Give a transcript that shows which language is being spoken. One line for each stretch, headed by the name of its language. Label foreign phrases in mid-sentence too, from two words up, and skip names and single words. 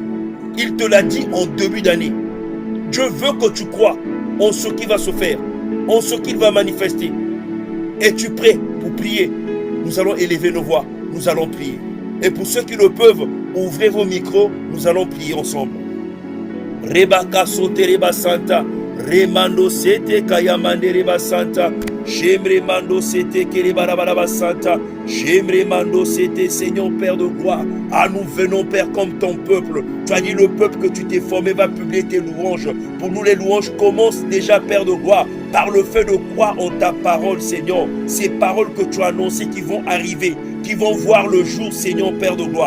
French: Il te l'a dit en début d'année. Dieu veut que tu crois en ce qui va se faire, en ce qu'il va manifester. Es-tu prêt pour prier? Nous allons élever nos voix, nous allons prier. Et pour ceux qui le peuvent, ouvrez vos micros, nous allons prier ensemble. Rebaka sote reba santa, remando sete kayamande reba santa, j'aimerais mando sete kereba santa, j'aimerais mando sete, Seigneur Père de gloire. Ah, nous venons, Père, comme ton peuple. Tu as dit, le peuple que tu t'es formé va publier tes louanges. Pour nous, les louanges commencent déjà, Père de gloire, par le fait de croire en ta parole, Seigneur. Ces paroles que tu as annoncées qui vont arriver, qui vont voir le jour, Seigneur Père de gloire.